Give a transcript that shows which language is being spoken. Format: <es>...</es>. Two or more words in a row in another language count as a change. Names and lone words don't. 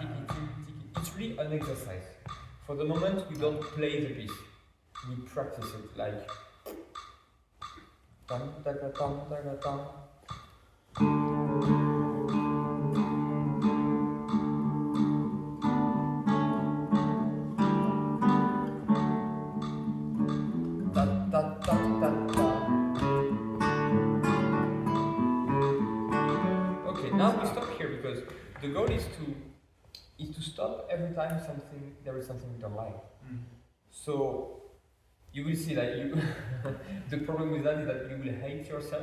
<en>It's really an exercise. For the moment, we don't play the piece. We practice it like. Tam, taka, tam, taka, tam. Ta, ta, ta, ta, ta. Okay, now we stop here because the goal is to stop every time there is something we don't like. Mm. So you will see that you the problem with that is that you will hate yourself.</en>